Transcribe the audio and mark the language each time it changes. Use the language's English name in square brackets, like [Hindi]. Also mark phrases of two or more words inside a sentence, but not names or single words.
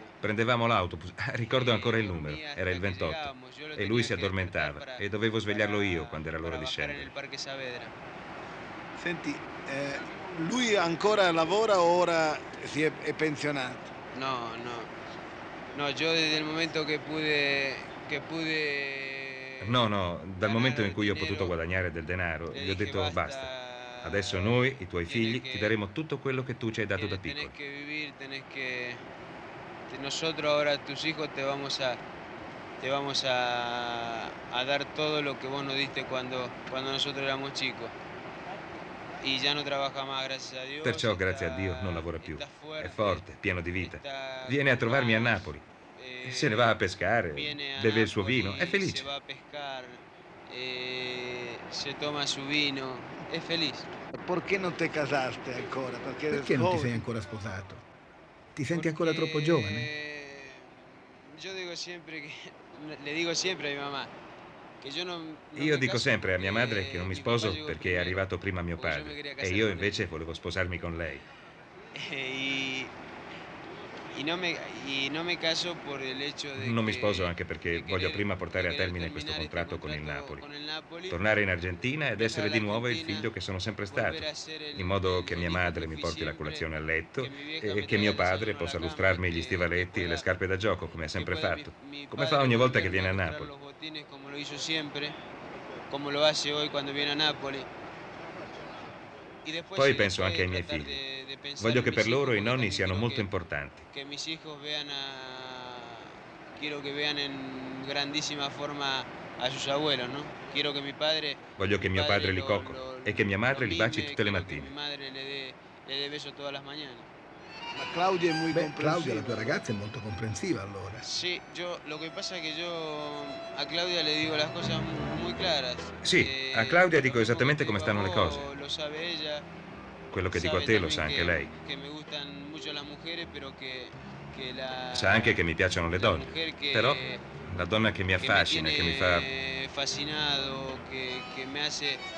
[Italian] Prendevamo l'autobus, ricordo ancora il numero, era il 28, e lui si addormentava e dovevo svegliarlo io quando era l'ora di [Spanish] bajare [Italian] scendere. nel Parque Saavedra. Senti, lui ancora lavora o ora è pensionato? [Spanish] No, yo desde el momento que pude No, [Italian] dal momento in cui ho potuto guadagnare del denaro, gli ho detto basta. Adesso noi, i tuoi figli, ti daremo tutto quello che tu ci hai dato da [Spanish] Tenés [Italian] piccolo. [Spanish] que vivir, nosotros ahora tus hijos te vamos a dar todo lo que vos nos diste cuando nosotros éramos chicos. Y ya no trabaja más, gracias a Dios. [Italian] Perciò, grazie a Dio, non lavora più. È forte, pieno di vita. Viene a trovarmi a Napoli. Se ne va a pescare, beve il suo vino, è [Spanish] Se [Italian] felice. [Spanish] va a pescar, se toma su vino, [Italian] è felice. Perché non [Spanish] te casaste [Italian] ancora? Perché Perché non ti sei ancora sposato? Ti senti ancora troppo giovane? [Spanish] Yo digo siempre que le digo sempre a mi mamá che [Italian] Io dico sempre a mia madre che non mi sposo perché è arrivato prima mio padre e io invece volevo sposarmi con lei. [Spanish] No me caso por el hecho de [Italian] Non mi [Spanish] que- [Italian] sposo anche perché [Spanish] de [Italian] voglio [Spanish] querer- [Italian] prima portare [Spanish] de [Italian] a [Spanish] querer [Italian] termine questo terminare contratto con il contratto Napoli. con il Napoli, Tornare in Argentina ed essere di nuovo il l'Argentina, figlio che sono sempre stato, [Spanish] volver a ser el- [Italian] in modo che [Spanish] el [Italian] mia [Spanish] hijo [Italian] madre [Spanish] que mi fui [Italian] porti la [Spanish] siempre, [Italian] colazione a letto [Spanish] che mi vieja [Italian] e [Spanish] me [Italian] che mio [Spanish] traiga il [Italian] padre [Spanish] desayuno [Italian] possa alla lustrarmi [Spanish] cama, [Italian] gli che stivaletti e le [Spanish] pueda- [Italian] scarpe da gioco come ha sempre [Spanish] pueda [Italian] fatto, [Spanish] mi [Italian] come [Spanish] padre [Italian] fa ogni volta che [Spanish] volverme [Italian] viene a [Spanish] a lustrar [Italian] Napoli. [Spanish] los botines como lo hizo siempre, como lo hace hoy cuando viene a Napoli. Y después, [Italian] Poi [Spanish] sí, [Italian] penso [Spanish] después [Italian] anche ai miei [Spanish] tratar [Italian] figli. [Spanish] de pensar [Italian] Voglio [Spanish] en [Italian] che [Spanish] mis [Italian] per loro [Spanish] hijos, [Italian] i [Spanish] porque [Italian] nonni [Spanish] también [Italian] siano [Spanish] quiero [Italian] molto [Spanish] que- [Italian] importanti. [Spanish] que mis hijos quiero que vean en grandísima forma a sus abuelos, ¿no? Quiero que mi padre [Italian] Voglio che [Spanish] mi [Italian] mio padre li [Spanish] lo- [Italian] coccoli [Spanish] lo- [Italian] e che mia madre [Spanish] lo [Italian] li baci [Spanish] mime, [Italian] tutte le [Spanish] quiero que [Italian] mattine. [Spanish] mi madre le dé beso todas las mañanas. [Italian] Ma Claudia è molto Beh, Claudia, la comprensiva. tua ragazza, è molto comprensiva allora. [Spanish] Sí, lo que pasa es que yo a Claudia le digo las cosas muy claras. [Italian] Sì, a Claudia dico [Spanish] lo mismo [Italian] esattamente [Spanish] que [Italian] come [Spanish] digo a [Italian] stanno le [Spanish] vos, [Italian] cose. [Spanish] Lo sabe ella. [Italian] Quello che dico a [Spanish] Sabe [Italian] te lo [Spanish] también [Italian] sa anche lei. [Spanish] Que me gustan mucho las mujeres, pero que la... [Italian] Sa anche che mi piacciono le [Spanish] la [Italian] donne. [Spanish] mujer que- [Italian] Però la donna che mi [Spanish] que me [Italian] affascina, che mi fa... [Spanish] tiene fascinado, que me hace